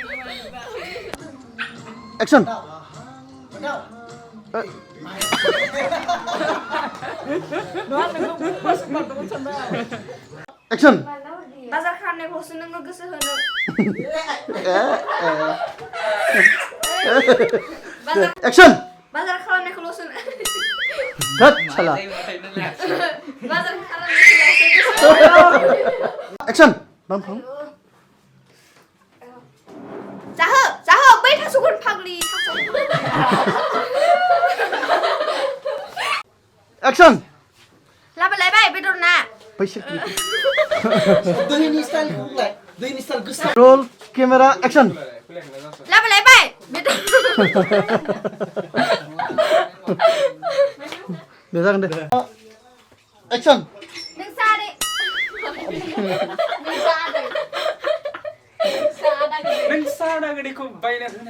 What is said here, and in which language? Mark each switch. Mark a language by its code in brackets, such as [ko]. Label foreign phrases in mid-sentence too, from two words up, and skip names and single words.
[en] action. action. [brx] बाजार खालामनायखौसो नोङो गोसो होनो [en] action. [brx] बाजार खालामनायखौल'सो [en] cut साला [brx] बाजार खालामनायखौल'सो [en] action. bam [brx] जाहो बै थास'खौनो फाग्लि थास' [en] action. [brx] लाबोलायबाय बेदर ना [hi] पैसे [brx] दैनि स्टाइलखौ बुंलाय दैनि स्टाइल गोसा [en] roll camera, action. [brx] लाबोलायबाय बेदर दे जागोन दे action. नों सारे नों सादा गदिखौ बायना होनो